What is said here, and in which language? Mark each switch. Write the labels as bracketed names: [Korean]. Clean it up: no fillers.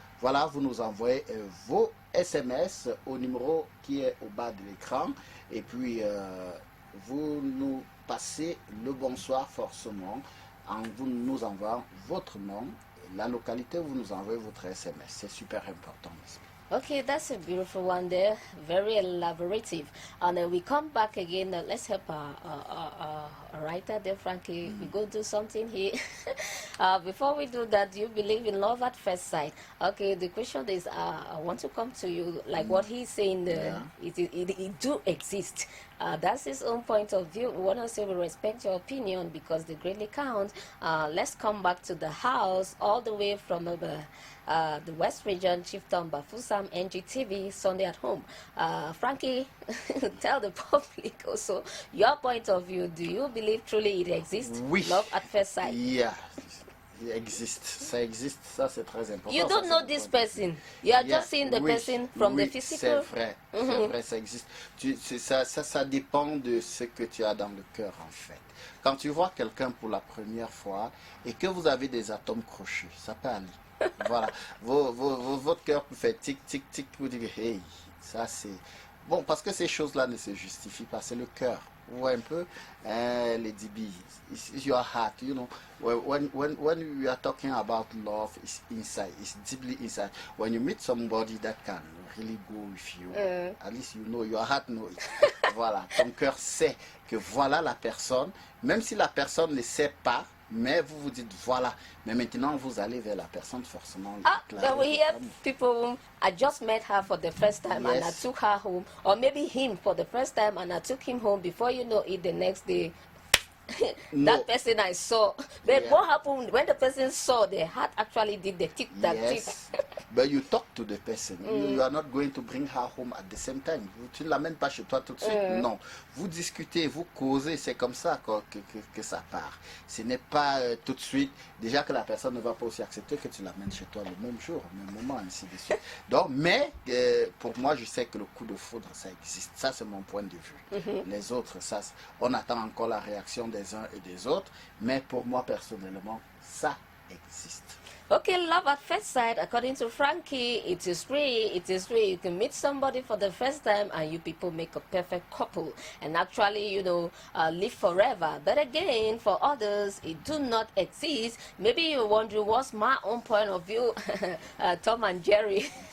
[French] Voilà, vous nous envoyez vos SMS au numéro qui est au bas de l'écran. Et puis, vous nous passez le bonsoir forcément en vous nous envoyant votre nom, la localité où vous nous envoyez votre SMS. C'est super important. [English] Okay, that's a beautiful one there, very elaborative. And then we come back again. Let's help our writer there, Frankie. We go do something here. Before we do that, do you believe in love at first sight? Okay, the question is, I want to come to you, like what he's saying, it do exist. That's his own point of view. We want to say we respect your opinion because they greatly count. Let's come back to the house all the way from the West Region, Chieftain Bafoussam, NGTV, Sunday at Home. Frankie, tell the public also your point of view. Do you believe truly it exists? [French] Oui. [English] Love at first sight? Yeah. [French] Il existe, ça existe, ça c'est très important. [English] You don't know this person. You are just seeing the person from the physical. [French] C'est vrai, ça existe. Ça dépend de ce que tu as dans le cœur en fait. Quand tu vois quelqu'un pour la première fois et que vous avez des atomes crochus, ça peut aller. Voilà, votre cœur peut faire tic, tic, tic, vous dites, hey, ça c'est... Bon, parce que ces choses-là ne se justifient pas, c'est le cœur. Vous voyez un peu, les DB, [English] it's your heart, you know. When we are talking about love, it's inside, it's deeply inside. When you meet somebody that can really go with you, at least you know, your heart knows it. [French] Voilà, ton cœur sait que voilà la personne, même si la personne ne sait pas, mais vous vous dites voilà, mais maintenant vous allez vers la personne forcément. [English] Then we hear people, I just met her for the first time and I took her home, or maybe him for the first time and I took him home. Before you know it, the next day, that person I saw. But what happened when the person saw, the heart actually did the tick that tick. But you talk to the person. You are not going to bring her home at the same time. [French] Tu ne l'amènes pas chez toi tout de suite. Non. Vous discutez, vous causez. C'est comme ça que ça part. Ce n'est pas tout de suite. Déjà que la personne ne va pas aussi accepter que tu l'amènes chez toi le même jour, au même moment, ainsi de suite. Donc, mais pour moi, je sais que le coup de foudre, ça existe. Ça, c'est mon point de vue. Les autres, ça, on attend encore la réaction des uns et des autres. Mais pour moi, personnellement, ça existe. [English] Okay, love at first sight, according to Frankie, it is real. It is real. You can meet somebody for the first time and you people make a perfect couple and actually, live forever. But again, for others, it do not exist. Maybe you're wondering what's my own point of view, Tom and Jerry.